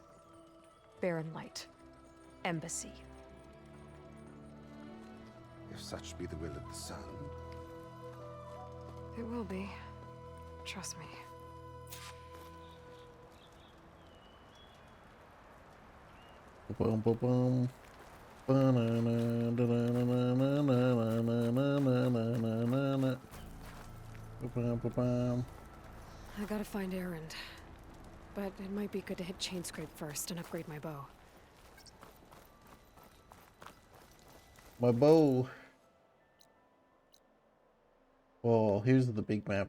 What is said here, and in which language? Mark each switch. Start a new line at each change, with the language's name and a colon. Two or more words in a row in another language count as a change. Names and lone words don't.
English: Barren Light. Embassy. If such be the will of the sun. It will be. Trust me. Boom, boom, boom. Ba-na-na, da-na-na-na-na-na-na-na-na-na-na-na. Ba-bum-ba-bum. I gotta find Erend. But it might be good to hit Chainscrape first and upgrade my bow. My bow. Oh, here's the big map.